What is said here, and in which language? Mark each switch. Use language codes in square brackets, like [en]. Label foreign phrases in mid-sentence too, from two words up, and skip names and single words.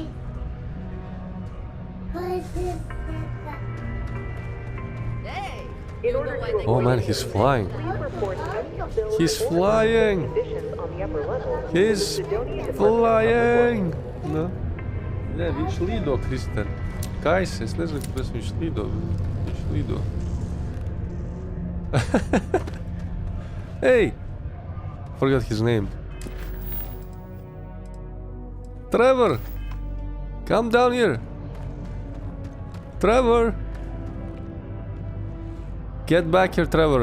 [en] Hey, In order to Oh avoid man, any he's incident, flying. please report any spills He's or flying. conditions on the upper level to He's the Sidonia Department of Public flying. Works. [lv] Nu. Ne, viņš lido, Kristen. Kais, es nezinu, kāpēc viņš lido. Viņš lido. [en] Hey! Forgot his name. Trevor! Come down here! Trevor! Get back here, Trevor.